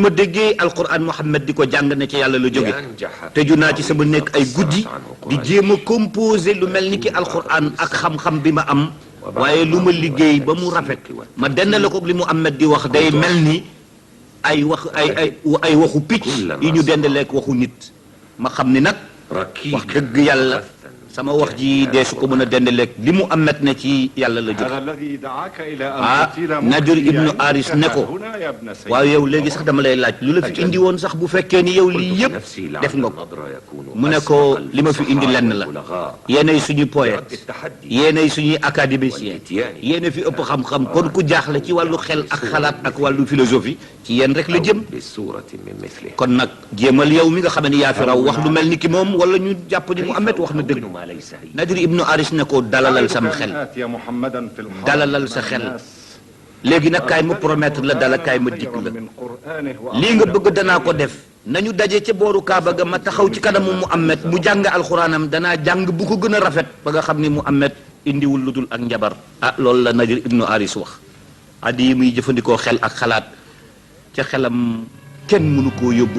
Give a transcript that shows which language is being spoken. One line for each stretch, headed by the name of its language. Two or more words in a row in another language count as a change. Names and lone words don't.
Wolof: ma déggee alquran Muhammad di ko jàng ne ca yàlla la jóge tëju naa ci sama nekk ay guddi di jéem a composé lu mel ni ki alquran ak xam-xam bi ma am waaye lu ma liggéey ba mu rafet ma dendale ko li Muhammad di wax day mel ni ay wax ay waxu picc yi ñu dendaleek waxu nit ma xam ni nag wax dëgg yàlla sama wax ji dee su ko mën a dendaleeg li mu amet ne ci yàlla la jóg
Arabic: هذا الذي دعاك إلى أن ah تطيل
Wolof: Nadir ibnu
Arabic: ملكي
Wolof: Aris ne ko
Arabic: هنا يا ابن سيد
Wolof: waaw yow léegi sax dama lay laaj lu la fi indi woon sax bu fekkee ni yow lii yëpp def nga ko mu ne ko li ma fi indi lenn la yéenay suñu poète yéenay suñuy académicien yéena fi ëpp xam-xam kon ku jaaxle ci wàllu xel ak xalaat ak wàllu philosophie ci yéen rek la jëm kon nag jéemal yow mi nga xam ne yaa fi raw wax lu mel ni ki moom wala ñu jàpp ni Muhammad wax na dëgg Nadir ibnu Aris ne ko dalalal sam xel
Arabic: آتي محمدا في الحرم
Wolof: dalalal sa xel léegi nag kaay ma promettre la dala kaay ma dikk la
Arabic: من قرآنه
Wolof: lii nga bëgg danaa ko def nañu daje ca booru Kaaba ga ma taxaw ci kanamu Muhammad mu jàng alxuraanam danaa jàng bu ko gën a rafet ba nga xam ni Muhammad indiwul lu dul ak njabar ah loolu la Nadir ibnu Aris wax addi yi muy jëfandikoo xel ak xalaat ca xelam kenn mënu koo yóbbu